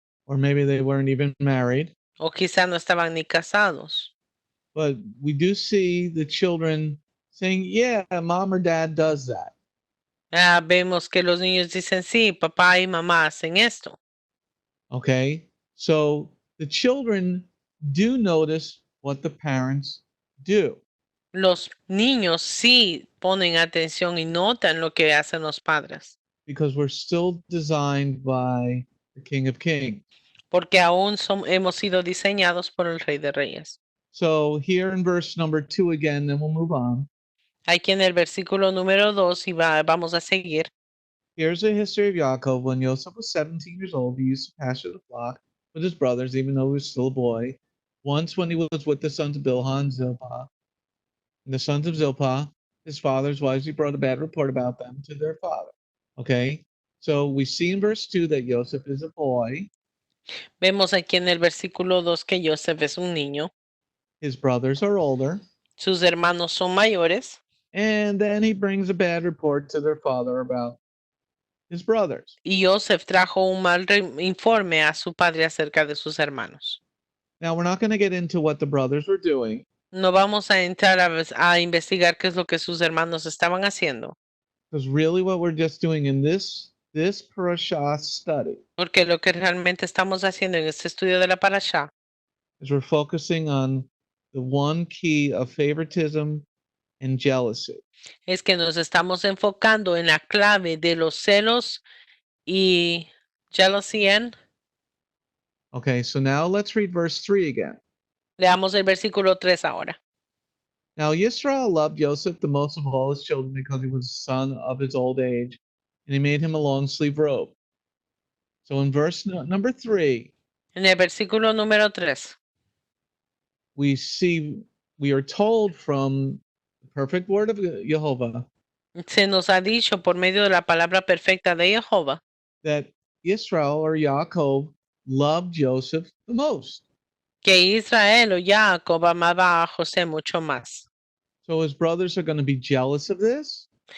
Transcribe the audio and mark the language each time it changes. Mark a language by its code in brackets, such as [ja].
[en] or maybe they weren't even married. [es] o quizás no estaban ni casados. [en] But we do see the children saying, yeah, mom or dad does that. [es] Vemos que los niños dicen, sí, papá y mamá hacen esto. [en] Okay. So the children do notice what the parents do. [es] Los niños sí ponen atención y notan lo que hacen los padres, [en] Because we're still designed by the King of Kings. [es] porque aún hemos sido diseñados por el Rey de Reyes. [en] So here in verse number 2 again, then we'll move on. [es] Aquí en el versículo número 2 y vamos a seguir. [en] Here's a history of Yaakov. When Yosef was 17 years old, he used to pasture the flock with his brothers, even though he was still a boy. Once when he was with the sons of Bilhah and Zilpah, and the sons of Zilpah, his father's wives, he brought a bad report about them to their father. Okay, so we see in verse 2 that Yosef is a boy. [es] Vemos aquí en el versículo 2 que Yosef es un niño. [en] His brothers are older. [es] Sus hermanos son mayores. [en] And then he brings a bad report to their father about his brothers. [es] Y Yosef trajo un mal informe a su padre acerca de sus hermanos. [en] Now, we're not going to get into what the brothers were doing. [es] No vamos a entrar a investigar qué es lo que sus hermanos estaban haciendo. [en] Because really what we're just doing in this Parasha study [es] Porque lo que realmente estamos haciendo en este estudio de la Parasha [en] is we're focusing on the one key of favoritism and jealousy. [es] es que nos estamos enfocando en la clave de los celos y [en] jealousy and. Okay, so now let's read verse 3 again. [es] Leamos el versículo 3 ahora. [en] Now Yisrael loved Joseph the most of all his children because he was the son of his old age, and he made him a long sleeve robe. So in verse number 3, [es] En el versículo número 3, [en] we are told from the perfect word of Jehovah [es] se nos ha dicho por medio de la palabra perfecta de Jehová [en] that Israel or Yaakov loved Joseph the most. [es] que Israel o Jacob amaba a José mucho más. [en] So his brothers are going to be jealous of this.